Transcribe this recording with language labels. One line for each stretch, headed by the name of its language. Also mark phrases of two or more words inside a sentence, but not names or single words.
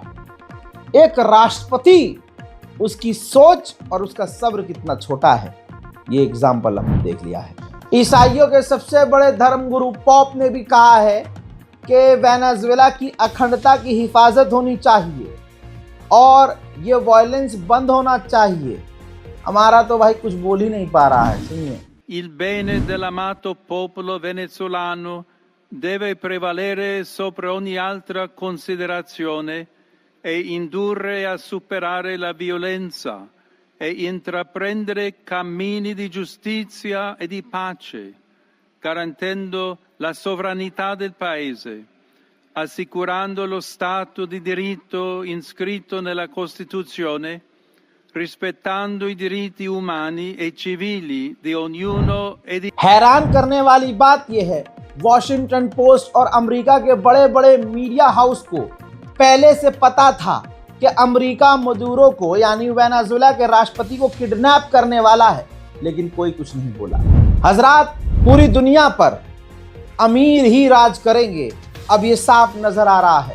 Hindi: एक राष्ट्रपति, उसकी सोच और उसका सब्र कितना छोटा है, ये एग्जाम्पल हमने देख लिया है। ईसाइयों के सबसे बड़े धर्मगुरु पोप ने भी कहा है कि वेनेजुएला की अखंडता की हिफाजत होनी चाहिए और ये वायलेंस बंद होना चाहिए। हमारा तो भाई कुछ बोल ही नहीं पा रहा है, सुनिए।
Italian: Il bene dell'amato popolo venezuelano deve prevalere sopra ogni altra considerazione e indurre a superare la violenza e intraprendere cammini di giustizia e di pace, garantendo la sovranità del Paese, assicurando lo Stato di diritto inscritto nella Costituzione, rispettando i diritti umani e civili di ognuno e di...
Hindi: हैरान करने वाली बात यह है, वॉशिंगटन पोस्ट और अमेरिका के बड़े बड़े
English: media house
Hindi: को पहले से पता था कि अमेरिका मदुरो को यानी वेनेजुएला के राष्ट्रपति को किडनैप करने वाला है, लेकिन कोई कुछ नहीं बोला। हजरात, पूरी दुनिया पर अमीर ही राज करेंगे, अब ये साफ नजर आ रहा है।